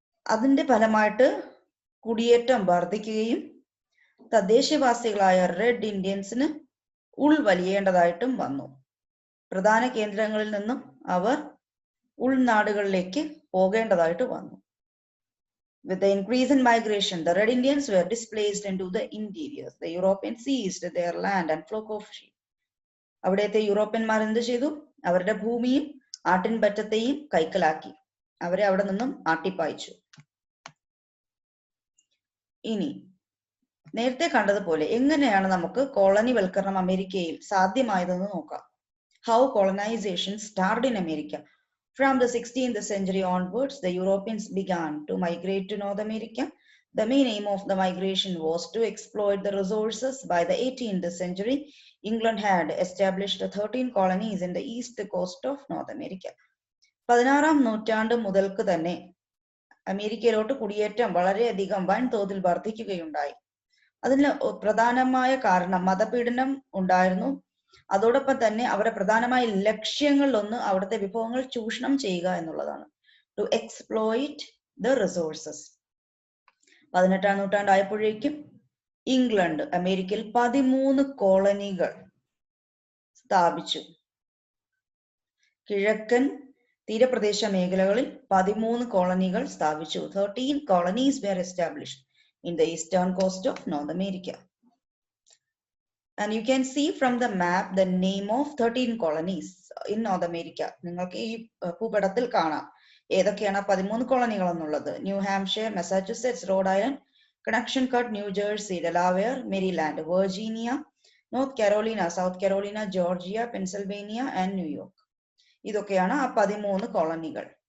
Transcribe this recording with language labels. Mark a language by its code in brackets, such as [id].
[ml] അതിന്റെ ഫലമായിട്ട് കുടിയേറ്റം വർദ്ധിക്കുകയും തദ്ദേശവാസികളായ റെഡ് ഇന്ത്യൻസിന് ഉൾവലിയേണ്ടതായിട്ടും വന്നു. പ്രധാന കേന്ദ്രങ്ങളിൽ നിന്നും അവർ ഉൾനാടുകളിലേക്ക് പോകേണ്ടതായിട്ട് വന്നു. [en] With the increase in migration, the Red Indians were displaced into the interiors. The Europeans seized their land and flock of sheep. [ml] അവിടത്തെ യൂറോപ്യന്മാർ എന്ത് ചെയ്തു? അവരുടെ ഭൂമിയും ആട്ടിൻപറ്റത്തെയും കൈക്കലാക്കി. അവരെ അവിടെ നിന്നും ആട്ടിപ്പായിച്ചു. ഇനി നേരത്തെ കണ്ടതുപോലെ എങ്ങനെയാണ് നമുക്ക് കോളനിവൽക്കരണം അമേരിക്കയിൽ സാധ്യമായതെന്ന് നോക്കാം. [en] How colonization started in America. From the 16th century onwards, the Europeans began to migrate to North America. The main aim of the migration was to exploit the resources. By the 18th century, England had established 13 colonies in the east coast of North America. [ml] 16ാം നൂറ്റാണ്ട് മുതൽക്ക് തന്നെ അമേരിക്കയിലോട്ട് കുടിയേറ്റം വളരെയധികം വൻതോതിൽ വർദ്ധിക്കുകയുണ്ടായി. അതിന് പ്രധാനമായ കാരണം മതപീഡനം ഉണ്ടായിരുന്നു. അതോടൊപ്പം തന്നെ അവരുടെ പ്രധാനമായ ലക്ഷ്യങ്ങളിലൊന്ന് അവിടുത്തെ വിഭവങ്ങൾ ചൂഷണം ചെയ്യുക എന്നുള്ളതാണ്. [en] To exploit the resources. [ml] 18ാം നൂറ്റാണ്ടായപ്പോഴേക്കും England അമേരിക്കയിൽ 13 കോളനികൾ സ്ഥാപിച്ചു. കിഴക്കൻ തീരപ്രദേശ മേഖലകളിൽ 13 കോളനികൾ സ്ഥാപിച്ചു. [en] 13 colonies were established in the eastern coast of North America. And you can see from the map the name of 13 colonies in North America. [ml] നിങ്ങൾക്ക് ഈ ഭൂപടത്തിൽ കാണാം ഏതൊക്കെയാണ് 13 കോളനികൾ എന്നുള്ളത്. New Hampshire, Massachusetts, Rhode Island, കണക്ഷൻകട്ട്, new jersey, Delaware, Merryland, Virginia, North Carolina, south Karolina, Georgia, Pennsylvania and New York. ഇതൊക്കെയാണ് ആ 13 കോളനികൾ.